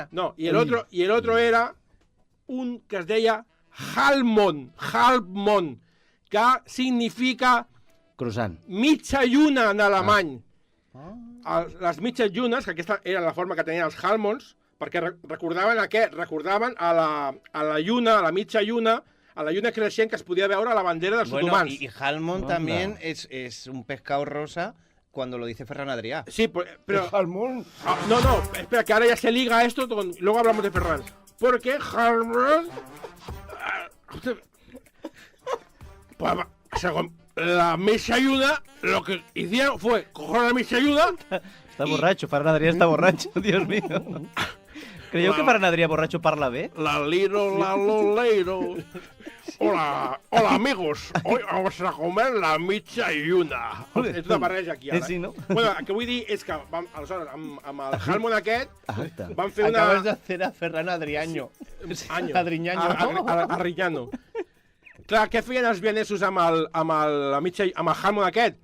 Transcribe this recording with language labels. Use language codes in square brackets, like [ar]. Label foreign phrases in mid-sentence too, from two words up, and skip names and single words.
[ca] No, i l'altre era un que es deia Halbmond, que significa croissant. Mitja lluna en alemany. Les mitges llunes, que aquesta era la forma que tenien els Halmonds, perquè recordaven a què? Recordaven a la lluna, a la mitja lluna, a la lluna creixent que es podia veure a la bandera dels otomans. [es] Y Halmond también es un pescado rosa cuando lo dice Ferran Adrià. Sí, pero Halmond... No, espera, que ahora ya se liga esto, luego hablamos de Ferran. Porque Halmond... Según la mesa ayuda, lo que hicieron fue coger la mesa ayuda... [ca] Està borratxo, Ferran Adrià està borratxo, [es] Dios mío. [ca] Creieu que Ferran Adrià borratxo parla bé? La loleiro. [es] Hola, amigos. Hoy vamos a comer [ca] la mitja lluna. És una barreja aquí, ara. Sí, no? Bueno, el que vull dir és que aleshores, amb el Halmond aquest, van fer una... [es] Acabes de hacer a Ferran Adriaño. Adriñaño. Arriñano. [ca] Clar, què feien els vienesos amb el Halmond aquest?